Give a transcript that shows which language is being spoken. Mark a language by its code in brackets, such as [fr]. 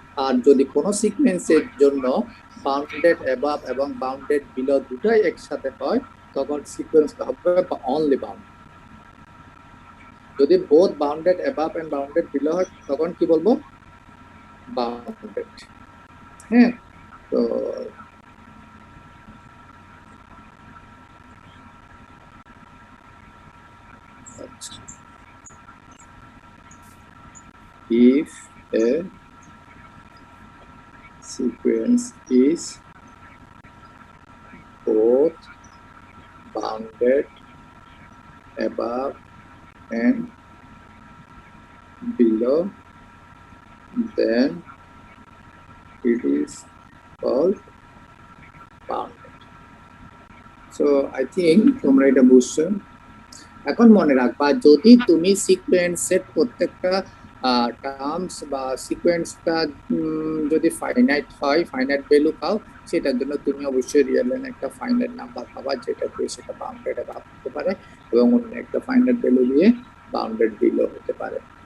[bn] আর যদি কোনো সিকোয়েন্সের জন্য বাউন্ডেড অ্যাবাভ এবং বাউন্ডেড বিলো দুটাই একসাথে হয়, তখন সিকোয়েন্সটা হবে অনলি বাউন্ড। যদি both bounded above and bounded below হয় তখন কি বলবো, বাউন্ডেড। হ্যাঁ, তো আচ্ছা, [en] if a sequence is both bounded above and below, then it is called bounded. So I think [bn] তোমরা এটা বুঝছো। এখন মনে রাখবা, যদি তুমি সিকোয়েন্সের প্রত্যেকটা টার্মস বা সিকোয়েন্সটা যদি ফাইনাইট হয়, ফাইনাইট ভ্যালু পাও, সেটার জন্য তুমি অবশ্যই রিয়েল লাইনে একটা ফাইনাইট নাম্বার পাবা, যেটা দিয়ে সেটা বাউন্ডেড অ্যাবাভ হতে পারে, এবং অন্য একটা ফাইনাইট ভ্যালু দিয়ে বাউন্ডেড বিলো হতে পারে।